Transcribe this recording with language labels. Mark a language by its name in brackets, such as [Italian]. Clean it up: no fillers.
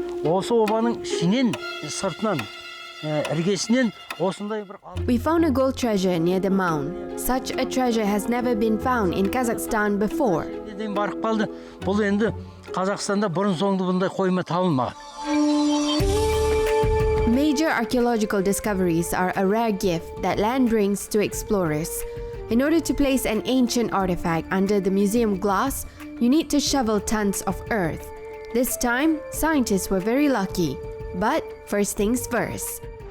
[Kazakh] Осы обаның ішінен, сыртынан, іргесінен осындай бір... [English] We found a gold treasure near the mound. Such a treasure has never been found in Kazakhstan before. [Kazakh] Барып қалды. Бұл енді Қазақстанда бұрын соңды бұндай қойма табылмаған. [English] Major archaeological discoveries are a rare gift that land brings to explorers. In order to place an ancient artifact under the museum glass, you need to shovel tons of earth. This time, scientists were very lucky. But first things first.